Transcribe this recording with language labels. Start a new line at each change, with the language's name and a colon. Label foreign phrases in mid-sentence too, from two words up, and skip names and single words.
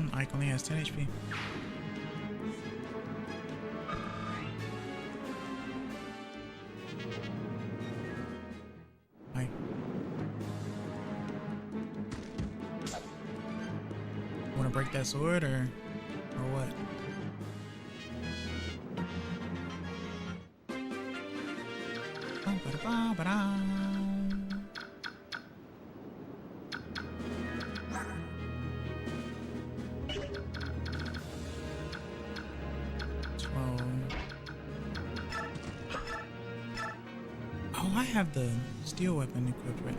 English: Ike only has 10 HP. Hi. Want to break that sword or what? Ba-da-ba-ba-da. Oh, I have the steel weapon equipped right.